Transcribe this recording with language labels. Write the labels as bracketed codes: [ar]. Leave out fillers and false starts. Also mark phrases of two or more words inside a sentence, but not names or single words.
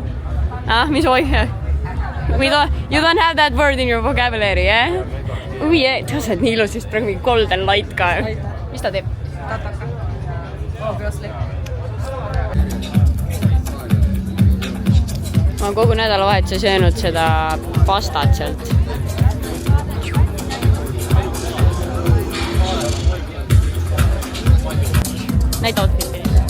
[et] Misoi? [en] You don't have that word in your vocabulary, eh? [et] Ui, ta saad nii ilus, sest praegu mingi [en] golden light [et] ka. Mis ta teeb? Tataka. Obviously. Ma olen kogu nädalavahetuse söönud seda pastat sealt. Näita outfit'i.